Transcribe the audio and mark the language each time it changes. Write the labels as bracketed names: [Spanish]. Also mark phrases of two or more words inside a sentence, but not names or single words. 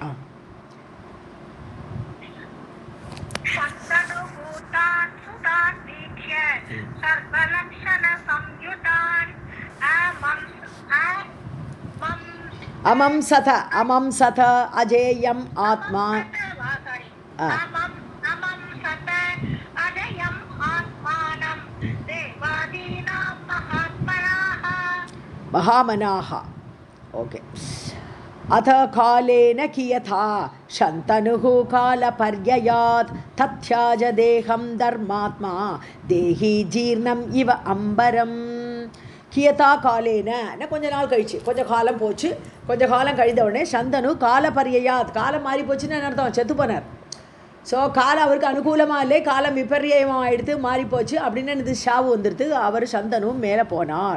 [Tamil] அமம்சத அஜேயம் ஆத்மா, மகாமனாக. ஓகே. [Sanskrit] अथ कालेन कियथा शन्तनुः कालपर्ययात् तथ्याज देहं धर्मात्मा देही जीर्णम् इव अम्बरम्. कियता कालेन, [Tamil] கொஞ்ச நாள் கழிச்சு, கொஞ்சம் காலம் போச்சு. கொஞ்சம் காலம் கழிந்த உடனே சந்தனு காலபர்யாத், காலம் மாறி போச்சுன்னு அர்த்தம், செத்து போனார். ஸோ காலம் அவருக்கு அனுகூலமாக இல்லை, காலம் விபர்யமாக எடுத்து மாறி போச்சு அப்படின்னு இது ஷாவு வந்துடுது. அவர் சந்தனும் மேலே போனார்.